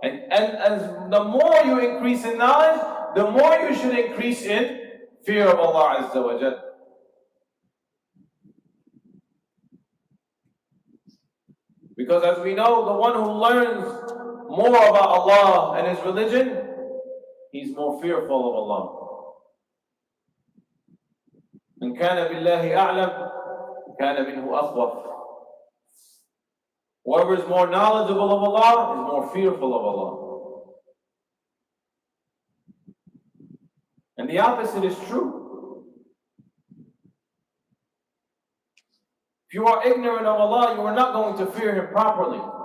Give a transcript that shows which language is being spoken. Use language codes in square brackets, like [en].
[en] And as the more you increase in knowledge, the more you should increase in fear of Allah Azza wa Jal. Because as we know, the one who learns more about Allah and His religion, he's more fearful of Allah. [ar] من كان بالله أعلم كان منه أخوف. [en] Whoever is more knowledgeable of Allah is more fearful of Allah. And the opposite is true. If you are ignorant of Allah, you are not going to fear Him properly.